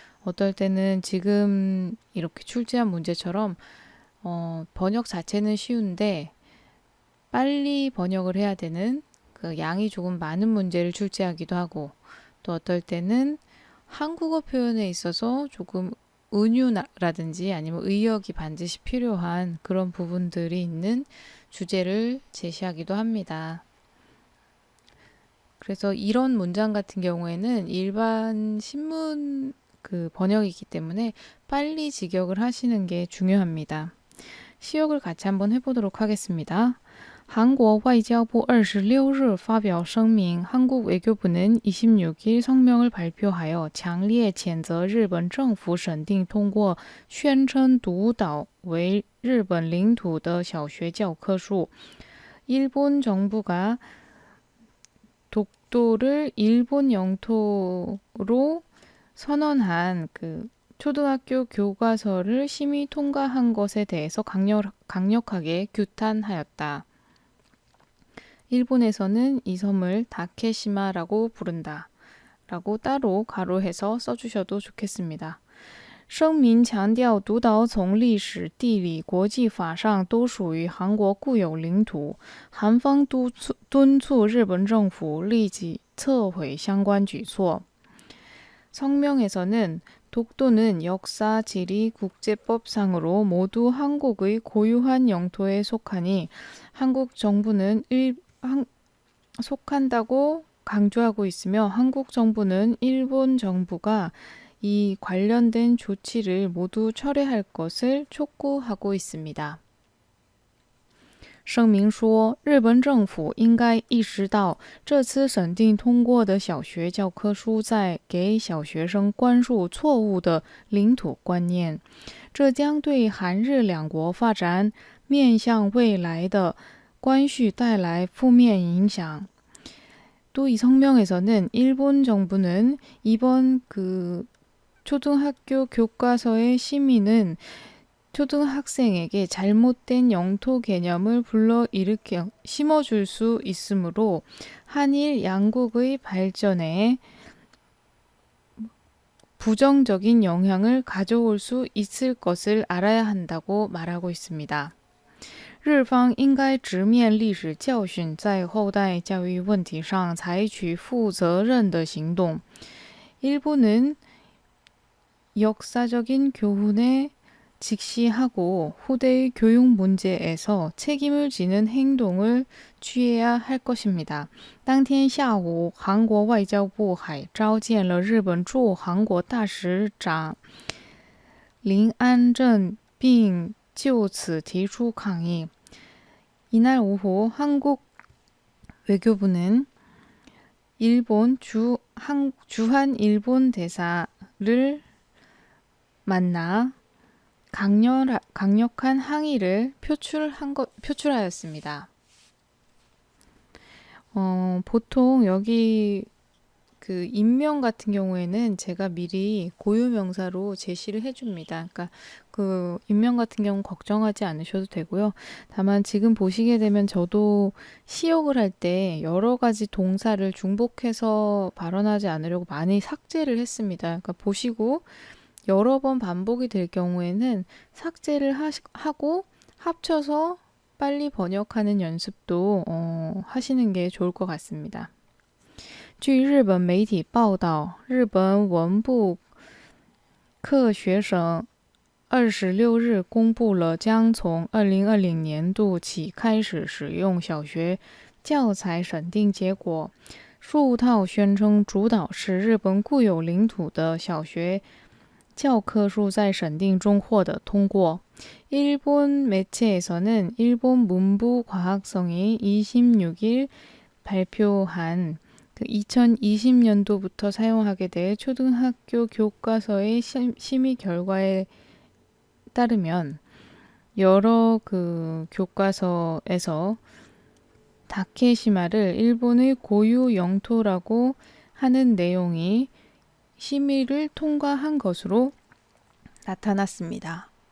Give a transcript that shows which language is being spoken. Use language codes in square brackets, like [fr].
[ko] 어떨 때는 지금 이렇게 출제한 문제처럼 번역 자체는 쉬운데 빨리 번역을 해야 되는 그 양이 조금 많은 문제를 출제하기도 하고 또 어떨 때는 한국어 표현에 있어서 조금 은유라든지 아니면 의역이 반드시 필요한 그런 부분들이 있는 주제를 제시하기도 합니다. 그래서 이런 문장 같은 경우에는 일반 신문 그 번역이기 때문에 빨리 직역을 하시는 게 중요합니다. 시역을 같이 한번 해보도록 하겠습니다. [zh] 한국 외교부 26日发表声明, [ko] 한국 외교부는 26일 성명을 발표하여 [zh] 强烈谴责日本政府审定通过宣称独岛为日本领土的小学教科书. [ko] 일본 정부가 독도를 일본 영토로 선언한 그 초등학교 교과서를 심의 통과한 것에 대해서 강력하게 규탄하였다. 일본에서는 이 섬을 다케시마라고 부른다. 라고 따로 가로해서 써주셔도 좋겠습니다. [zh] 声明强调独岛从历史、地理、国际法上都属于韩国固有领土，韩方敦促日本政府立即撤回相关举措. [ko] 성명에서는 독도는 역사, 지리, 국제법상으로 모두 한국의 고유한 영토에 속하니 한국 정부는 속한다고 강조하고 있으며 한국 정부는 일본 정부가 이 관련된 조치를 모두 철회할 것을 촉구하고 있습니다. [zh] 声明说，日本政府应该意识到，这次审定通过的小学教科书在给小学生灌输错误的领土观念，这将对韩日两国发展面向未来的关系带来负面影响。 [ko] 또 이 성명에서는 일본 정부는 이번 초등학교 교과서의 심의는 초등학생에게 잘못된 영토 개념을 불러일으켜 심어줄 수 있으므로 한일 양국의 발전에 부정적인 영향을 가져올 수 있을 것을 알아야 한다고 말하고 있습니다. [zh] 日方应该直面历史教训，在后代教育问题上采取负责任的行动。 [ko] 일본은 역사적인 교훈에 직시하고 후대의 교육 문제에서 책임을 지는 행동을 취해야 할 것입니다. [zh] 当天下午，韩国外交部还召见了日本驻韩国大使长林安正，并就此提出抗议。 [ko] 이날 오후 한국 외교부는 일본 주한 일본 대사를 만나 강력한 항의를 표출하였습니다. 보통 여기 그 임명 같은 경우에는 제가 미리 고유명사로 제시를 해줍니다. 그러니까 그 임명 같은 경우 걱정하지 않으셔도 되고요. 다만 지금 보시게 되면 저도 시역을 할 때 여러 가지 동사를 중복해서 발언하지 않으려고 많이 삭제를 했습니다. 그러니까 보시고 여러 번 반복이 될 경우에는 삭제를 하고 합쳐서 빨리 번역하는 연습도 하시는 게 좋을 것 같습니다. [zh] 据日本媒体报道，日本文部科学省26日公布了将从2020年度起开始使用小学教材审定结果。数套宣称主导是日本固有领土的小学教科书在审定中获得通过。 [ko] 일본 매체에서는 일본 문부과학성이 26일 발표한 2020년도부터 사용하게 될 초등학교 교과서의 심의 결과에 따르면 여러 교과서에서 다케시마를 일본의 고유 영토라고 하는 내용이 심의를 통과한 것으로 나타났습니다.